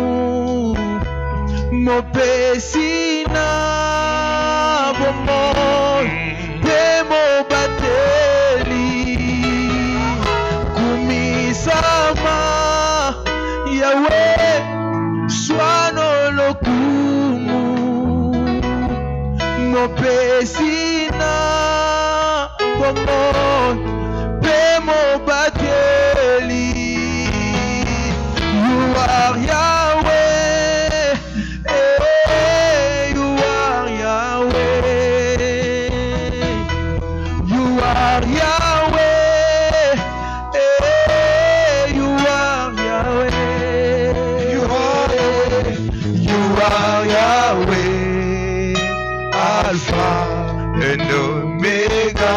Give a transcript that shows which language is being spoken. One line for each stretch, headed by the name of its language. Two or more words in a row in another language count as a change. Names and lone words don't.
Lingala: mopesi na bomoi pemo bateli kumisama yawe swano lokumu mopesi na bomoi pemo bateli.
English: You are Yahweh, you are Yahweh, you are Yahweh, you are Yahweh, you are Yahweh, Alpha and Omega.